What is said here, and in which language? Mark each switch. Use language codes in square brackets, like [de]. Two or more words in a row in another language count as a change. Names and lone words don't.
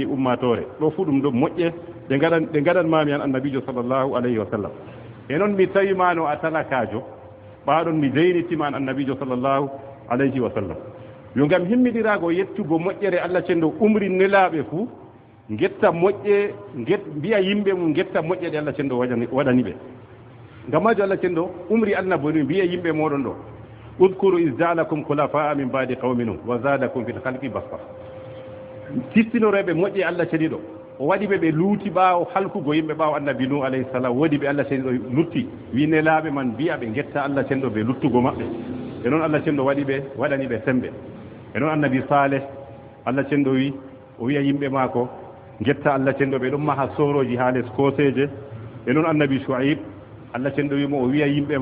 [ff] ummatore ɗo fu ɗum ɗo moƴƴe ɗe gaɗanmami an annabijo [ar] صلى الله عليه وسلم [ff] e noon mi tawimano a talakajo ɓaɗon mi jeynitima an annabijo [ar] صلى الله عليه وسلم [ff] yo ngam himmiɗirago yettugo moƴƴere Allah ceniɗo umri nelaɓe fuu getta moƴƴe mbiya yimɓe mum getta moƴƴe ɗe Allah ceniɗo waɗani ɓe ngam majo Allah ceniɗo umri annabo ni mbiya yimɓe moɗon ɗo [ar] اذكروا إذ جعلكم خلفاء من بعد قوم نوح وزادكم في الخلق بسطة [ff] sistinoreɓe moƴƴe Allah ceniɗo o waɗi ɓe luuti ɓaawo halkugo yimɓe ɓaawo annabi nuh [ar] عليه السلام [ff] woodi ɓe Allah ceniɗo lutti wi nelaɓe man mbiya ɓe getta Allah ceniɗo ɓe luttugo maɓɓe e noon Allah ceniɗo waɗani ɓe sembe e noon annabi saleh Allah ceniɗo wi o wiya yimɓe maako getta Allah ceniɗo ɓe ɗon maha soroji ha les koseje e noon annabi shu'aib Allah ceniɗo wimo o wiya yimɓe